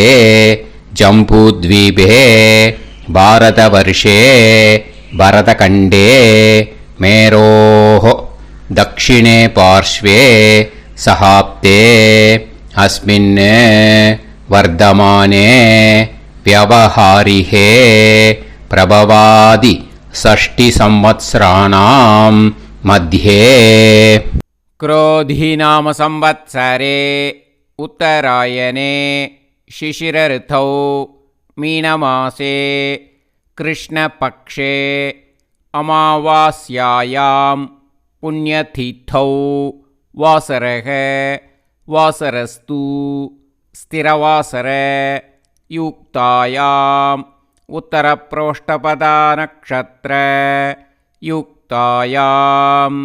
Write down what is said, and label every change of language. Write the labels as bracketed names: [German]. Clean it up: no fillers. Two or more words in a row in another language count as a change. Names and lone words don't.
[Sanskrit] जम्बूद्वीपे भारतवर्षे भरतखण्डे मेरोः दक्षिणे पार्श्वे शकाब्दे अस्मिन् वर्तमाने व्यावहारिके प्रभवादि षष्टि संवत्सराणां मध्ये. क्रोधीनाम संवत्सरे उत्तरायणे शिशिरऋतौ मीनमासे कृष्णपक्षे अमावास्यायां पुण्यतिथौ वासरः वासरस्तु स्थिरवासर युक्तायाम् उत्तरप्रोष्ठपदा नक्षत्र युक्तायाम्.